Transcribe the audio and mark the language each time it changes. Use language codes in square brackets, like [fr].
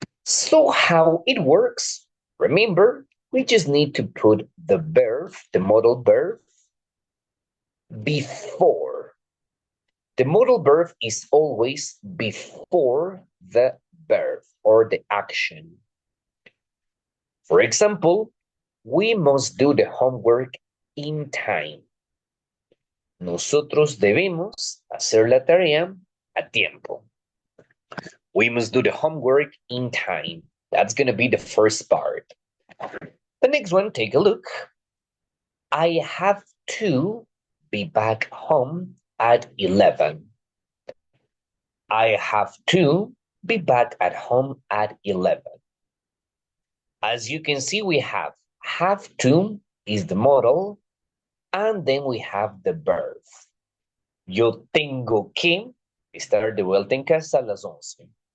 [en] So how it works? Remember, we just need to put the verb, the modal verb, before. The modal verb is always before the verb or the action. For example, we must do the homework in time. [es] Nosotros debemos hacer la tarea a tiempo. [en] We must do the homework in time. That's going to be the first part. The next one, take a look. I have to be back home at 11. I have to be back at home at 11. As you can see, we have to is the modal, and then we have the verb. [es] Yo tengo que estar de vuelta en casa a las 11.